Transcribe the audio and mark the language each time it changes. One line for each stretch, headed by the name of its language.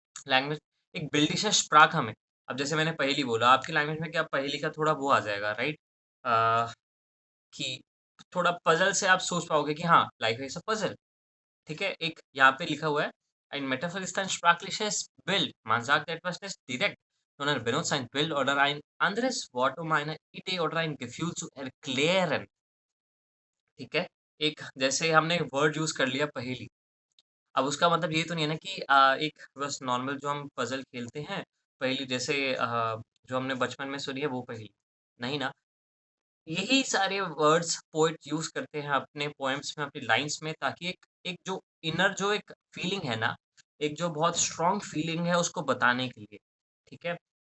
Hindi: Language एक बिल्डिशर स्प्राक हमें अब जैसे मैंने पहेली बोला, आपकी लैंग्वेज में क्या पहेली का थोड़ा वो आ जाएगा, राइट? अ, कि थोड़ा पज़ल से आप सोच पाओगे कि हाँ, लाइफ इज़ अ पज़ल, ठीक है? एक यहाँ पे लिखा हुआ है,
German: ein Metapher ist ein sprachliches Bild. Man sagt etwas nicht direkt, sondern benutzt ein Bild oder ein anderes Wort, um eine Idee oder ein Gefühl zu erklären,
Hindi: ठीक है? एक जैसे हमने वर्ड यूज़ कर लिया पहेली, अब उसका मतलब ये तो नहीं है ना कि एक बस नॉर्मल जो हम पज़ल खेलते हैं, पहेली जैसे जो हमने बचपन में सुनी है वो पहेली, नहीं ना। यही सारे वर्ड्स पोएट यूज़ करते हैं अपने पोएम्स में, अपनी लाइन्स में ताकि एक एक जो इनर जो एक फीलिंग है ना, एक जो बहुत स्ट्रॉन्ग फीलिंग है उसको बताने के लिए, ठीक है?